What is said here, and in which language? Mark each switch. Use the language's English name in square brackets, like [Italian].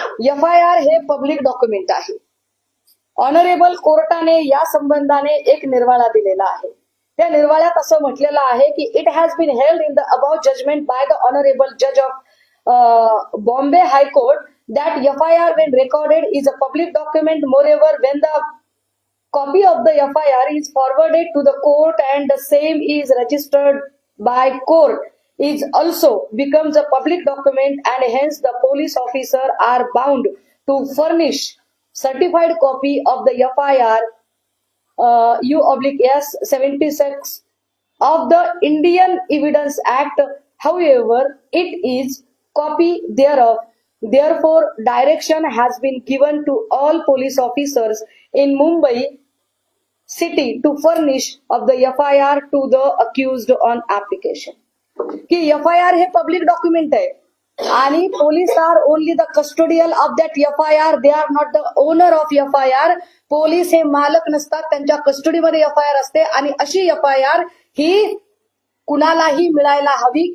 [Marathi] FIR हे public document आहे. Honourable कोर्टाने या संबंधाने एक निर्वाळा दिलेला आहे. त्या निर्वाळ्यात असं म्हटलेलं आहे की [English] It has bin held in the above judgement by the honourable जज of Bombay high court that FIR when recorded is a public document. Moreover, when the copy of the FIR is forwarded to the court and the same is registered by court, is also becomes a public document and hence the police officer are bound to furnish certified copy of the FIR U/S 76 of the Indian Evidence Act. However, it is copy thereof. Therefore, direction has been given to all police officers in Mumbai city to furnish of the FIR to the accused on application. [Marathi] की FIR हे public document आहे आणि [English] Police are only the custodial of that FIR. They are not the owner of FIR. [Marathi] Police हे मालक नसतात, त्यांच्या कस्टडीमध्ये FIR असते आणि अशी FIR ही कुणालाही मिळायला हवी.